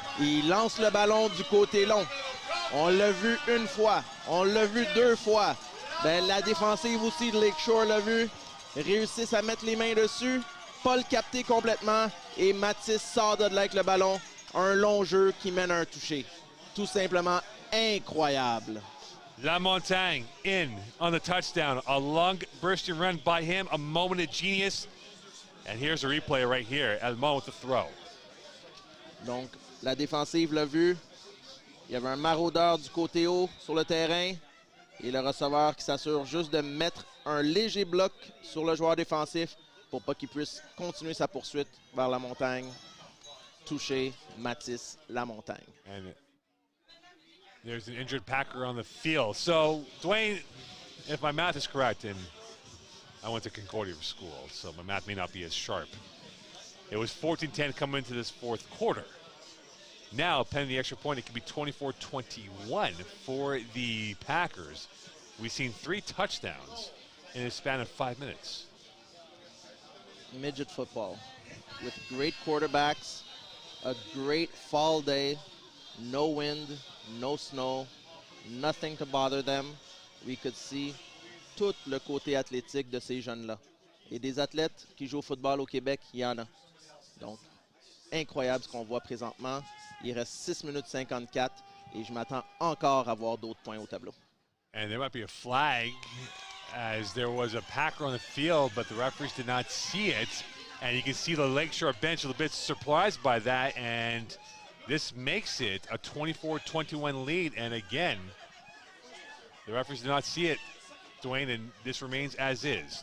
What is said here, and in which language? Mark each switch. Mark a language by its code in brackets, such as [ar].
[fr] Il lance le ballon du côté long. On l'a vu une fois. On l'a vu deux fois. Ben, la défensive aussi de Lakeshore l'a vu. Réussissent à mettre les mains dessus. Pas le capter complètement. Et Mathis sort de là avec le ballon. Un long jeu qui mène à un touché. Tout simplement incroyable. [en] La Montagne in on the touchdown. A long bursting run by him. A moment of genius. And here's a replay right here. Almond with the throw. [fr] Donc, la défensive l'a vu. Il y avait un maraudeur du côté haut sur le terrain. Et le receveur qui s'assure juste de mettre un léger bloc sur le joueur défensif pour pas qu'il puisse continuer sa poursuite vers la montagne. Touché, Mathis, la montagne. [en] And there's an injured Packer on the field. So, Dwayne, if my math is correct, and I went to Concordia for school, so my math may not be as sharp. It was 14-10 coming into this fourth quarter. Now, pending the extra point, it could be 24-21 for the Packers. We've seen 3 touchdowns in a span of 5 minutes. Midget football with great quarterbacks, a great fall day, no wind, no snow, nothing to bother them. We could see [fr] tout le côté athlétique de ces jeunes-là. Et des athlètes qui jouent au football au Québec, il y en a. Donc, incroyable ce qu'on voit présentement. Il reste 6 minutes 54 et je m'attends encore à voir d'autres points au tableau. [en] And there might be a flag as there was a Packer on the field, but the referees did not see it. And you can see the Lakeshore bench a little bit surprised by that. And this makes it a 24-21 lead. And again, the referees did not see it, Dwayne, and this remains as is.